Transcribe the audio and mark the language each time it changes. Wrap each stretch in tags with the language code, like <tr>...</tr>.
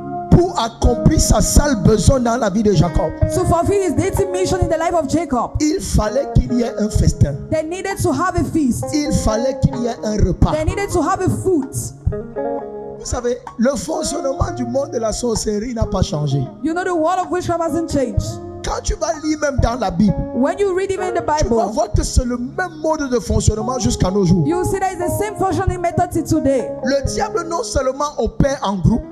<fr>pour accomplir sa sale besoin dans la vie de Jacob,</fr> <en>To fulfill his daily mission in the life of Jacob,</en> <fr>il fallait qu'il y ait un festin.</fr> <en>they needed to have a feast.</en> <fr>Il fallait qu'il y ait un repas.</fr> <en>They needed to have a food.</en> <fr>Vous savez, le fonctionnement du monde de la sorcellerie n'a pas changé.</fr> <en>You know, the world of witchcraft hasn't changed.</en> <fr>Quand tu vas lire même dans la Bible,</fr> <en>When you read even the</en> <fr>tu vas</fr> <en>Bible,</en> <fr>voir que c'est le même mode de fonctionnement jusqu'à nos jours.</fr> <en>you see that it's the same functioning method till today.</en> <fr>Le diable non seulement opère en groupe,</fr>